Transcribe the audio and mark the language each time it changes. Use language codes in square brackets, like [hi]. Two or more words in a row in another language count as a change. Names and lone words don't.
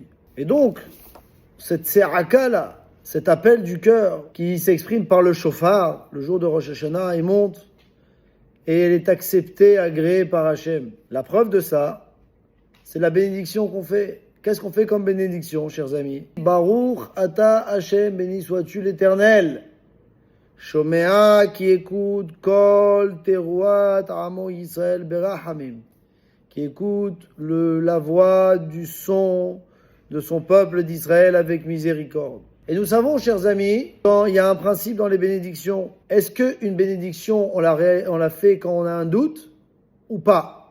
[fr] Et donc, cette seraka-là, cet appel du cœur qui s'exprime par le shofar, le jour de Rosh Hashanah, il monte et elle est acceptée, agréée par Hachem. La preuve de ça, c'est la bénédiction qu'on fait. Qu'est-ce qu'on fait comme bénédiction, chers amis? [he] ברוך אתה השם, [fr] béni sois-tu l'Éternel. [he] Shomea [fr] qui écoute [he] קול תרועת עמו ישראל ברחמים. [fr] Qui écoute la voix du son de son peuple d'Israël avec miséricorde. Et nous savons, chers amis, quand il y a un principe dans les bénédictions, est-ce qu'une bénédiction, on la fait quand on a un doute ou pas?